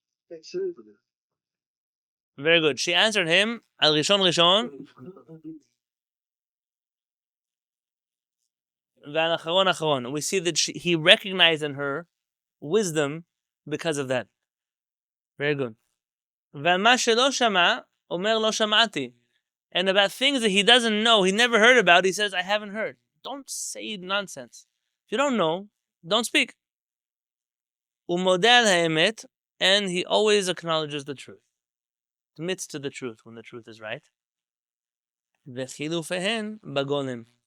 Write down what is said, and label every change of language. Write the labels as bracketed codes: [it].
[en] That's it. Very good. She answered him, [he] Al Rishon Rishon, Val Acharon Acharon. [en] We see that he recognized in her wisdom because of that. Very good. [he] ועל מה שלא שמע, אומר לא שמעתי. [en] And about things that he doesn't know, he never heard about, he says, I haven't heard. Don't say nonsense. If you don't know, don't speak. [he] Umodel ha'emet, [en] and he always acknowledges the truth. Admits to the truth when the truth is right. [he] V'chilufehen bagolem.